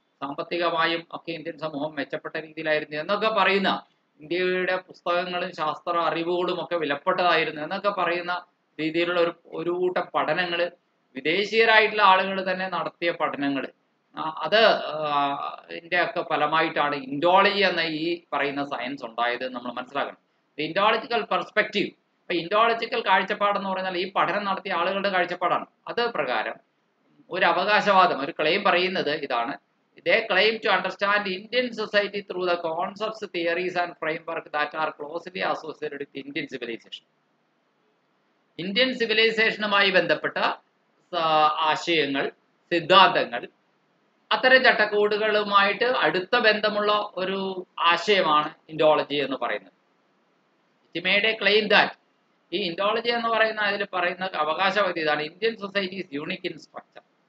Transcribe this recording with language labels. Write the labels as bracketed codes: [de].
[ml] സാമ്പത്തികമായും ഒക്കെ ഇന്ത്യൻ സമൂഹം മെച്ചപ്പെട്ട രീതിയിലായിരുന്നു എന്നൊക്കെ പറയുന്ന, ഇന്ത്യയുടെ പുസ്തകങ്ങളും ശാസ്ത്ര അറിവുകളും ഒക്കെ വിലപ്പെട്ടതായിരുന്നു എന്നൊക്കെ പറയുന്ന രീതിയിലുള്ള ഒരു കൂട്ടം പഠനങ്ങൾ, വിദേശീയരായിട്ടുള്ള ആളുകൾ തന്നെ നടത്തിയ പഠനങ്ങൾ, അത് ഇതിൻ്റെയൊക്കെ ഫലമായിട്ടാണ് ഇൻഡോളജി എന്ന ഈ പറയുന്ന സയൻസ് ഉണ്ടായത് നമ്മൾ മനസ്സിലാക്കണം. Indological perspective. അപ്പോൾ ഇൻഡോളജിക്കൽ കാഴ്ചപ്പാടെന്ന് പറഞ്ഞാൽ ഈ പഠനം നടത്തിയ ആളുകളുടെ കാഴ്ചപ്പാടാണ്. അത് പ്രകാരം ഒരു അവകാശവാദം, ഒരു ക്ലെയിം പറയുന്നത് ഇതാണ്: [en] they claim to understand Indian society through the concepts, theories and framework that are closely associated with Indian civilization. [ml] Indian സിവിലൈസേഷനുമായി ബന്ധപ്പെട്ട ആശയങ്ങൾ, സിദ്ധാന്തങ്ങൾ, അത്തരം ചട്ടക്കൂടുകളുമായിട്ട് അടുത്ത ബന്ധമുള്ള ഒരു ആശയമാണ് ഇൻഡോളജി എന്ന് പറയുന്നത്. [en] it made a claim that, [ml] ഈ ഇൻഡോളജി എന്ന് പറയുന്ന അതിൽ പറയുന്ന അവകാശവാദി ഇതാണ്: [en] Indian society is unique in structure.